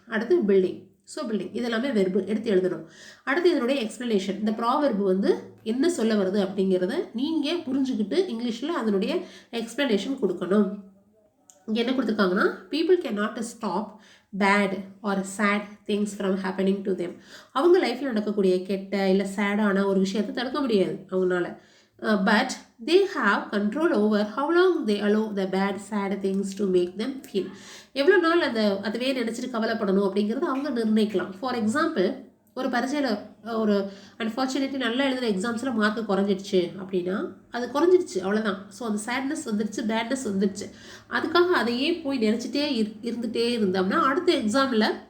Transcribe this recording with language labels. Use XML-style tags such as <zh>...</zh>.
<ta>அடுத்து building, so building, இதெல்லாமே verb எடுத்து எழுதணும். அடுத்து இதனுடைய எக்ஸ்ப்ளனேஷன், இந்த ப்ராவெர்பு வந்து என்ன சொல்ல வருது அப்படிங்கிறத நீங்கள் புரிஞ்சுக்கிட்டு இங்கிலீஷில் அதனுடைய எக்ஸ்ப்ளனேஷன் கொடுக்கணும். இங்கே என்ன கொடுத்துருக்காங்கன்னா</ta> <en>People can not stop bad or sad things from happening to them.</en> <ta>அவங்க லைஃப்பில் நடக்கக்கூடிய கெட்ட இல்லை சேடான ஒரு விஷயத்தை தடுக்க முடியாது அவங்களால.</ta> <en>But they have control over how long they allow the bad sad things to make them feel.</en> <ta>எவ்வளோ நாள் அதுவே நினச்சிட்டு கவலைப்படணும் அப்படிங்கிறத அவங்க நிர்ணயிக்கலாம். ஃபார் எக்ஸாம்பிள், ஒரு பரீட்சையில் ஒரு அன்ஃபார்ச்சுனேட்லி நல்லா எழுதுகிற எக்ஸாம்ஸில் மார்க்கு குறைஞ்சிடுச்சு அப்படின்னா அது குறைஞ்சிடுச்சு, அவ்வளோதான். ஸோ அந்த சேட்னஸ் வந்துடுச்சு, பேட்னஸ் வந்துடுச்சு. அதுக்காக அதையே போய் நினச்சிட்டே இருந்துகிட்டே இருந்தோம்னா அடுத்த எக்ஸாமில்</ta>